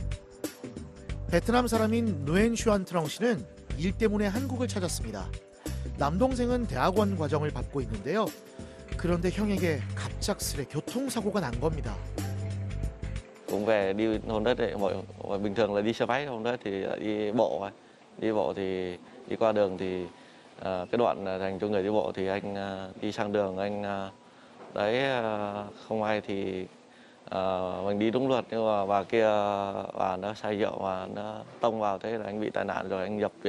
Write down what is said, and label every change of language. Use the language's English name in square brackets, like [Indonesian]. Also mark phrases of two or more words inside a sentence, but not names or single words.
[Korean] 베트남 사람인 누엔 슈안 트렁 씨는 일 때문에 한국을 찾았습니다. 남동생은 대학원 과정을 밟고 있는데요. 그런데 형에게 갑작스레 교통사고가 난 겁니다. [Vietnamese] Cũng về đi hôm đó thì mọi bình thường là đi xe máy, hôm đó thì đi bộ. Đi bộ thì đi qua đường thì cái đoạn dành cho người đi bộ thì anh đi sang đường anh đấy không may thì mình đi đúng luật nhưng mà bà kia bà nó say rượu mà nó tông vào, thế là anh bị tai nạn rồi anh nhập viện.